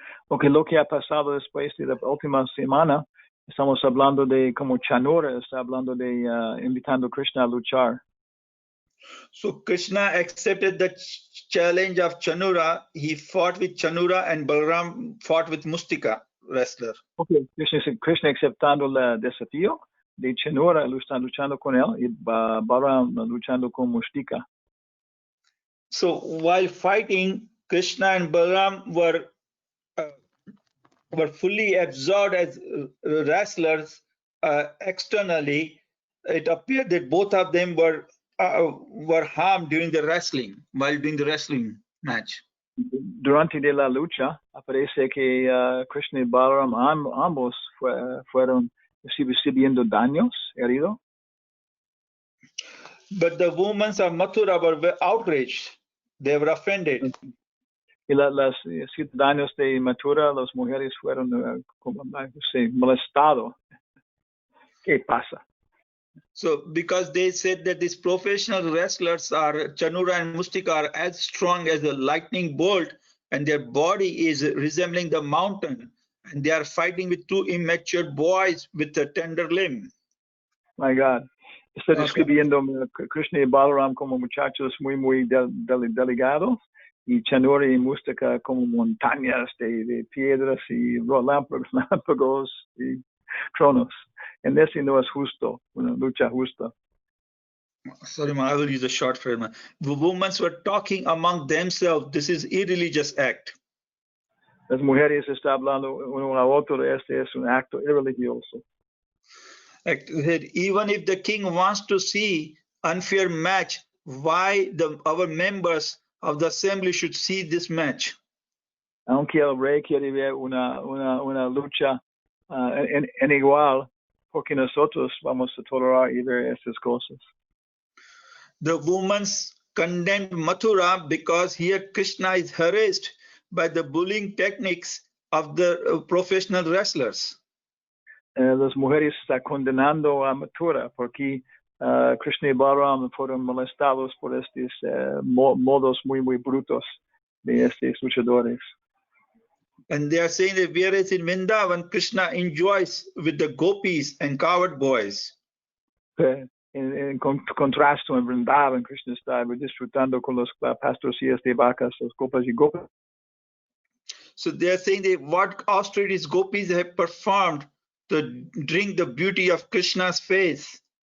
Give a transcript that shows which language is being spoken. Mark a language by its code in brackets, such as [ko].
[es] Okay, lo que ha pasado después de la última semana, estamos hablando de como Chanura está hablando de invitando a Krishna a luchar. [en] So Krishna accepted the challenge of Chanura. He fought with Chanura and Balaram fought with Mustika wrestler. [es] Okay, Krishna aceptando el desafío de Chanura, luchando con él, y Balaram luchando con Mustika. [en] So while fighting, Krishna and Balaram were fully absorbed as wrestlers externally. It appeared that both of them were harmed during the wrestling, while doing the wrestling match. [es] Durante de la lucha, aparece que Krishna y Balaram ambos fueron recibiendo daños, heridos. [en] But the women of Mathura were outraged. They were offended. [es] Y las ciudadanos de Mathura, las mujeres fueron molestados. ¿Qué pasa? [en] So because they said that these professional wrestlers are Chanura and Mustika are as strong as a lightning bolt and their body is resembling the mountain and they are fighting with two immature boys with a tender limb. My God. [es] Está describiendo Krishna y Balaram como muchachos muy delicados y Chanura y Mustika como montañas de piedras y relámpagos y tronos. [en] And this [es] no es justo, una lucha justa. [en] Sorry, I will use a short phrase. The women were talking among themselves. This is irreligious act. [es] Las mujeres están hablando uno a otro. Este es un acto irreligioso. [en] Even if the king wants to see unfair match, why our members of the assembly should see this match? [es] Aunque el rey quiere ver una lucha en igual, porque nosotros vamos a tolerar either estas cosas. [en] The women condemned Mathura because here Krishna is harassed by the bullying techniques of the professional wrestlers. [es] Las mujeres están condenando a Mathura porque Krishna y Balaram fueron molestados por estos modos muy brutos de estos luchadores. [en] And they are saying that whereas in Vrindavan, Krishna enjoys with the gopis and coward boys. [es] En contraste en Vrindavan, Krishna está disfrutando con los pastorcillas de vacas, los gopas y gopas. [en] So they are saying that what austerities gopis have performed to drink the beauty of Krishna's face.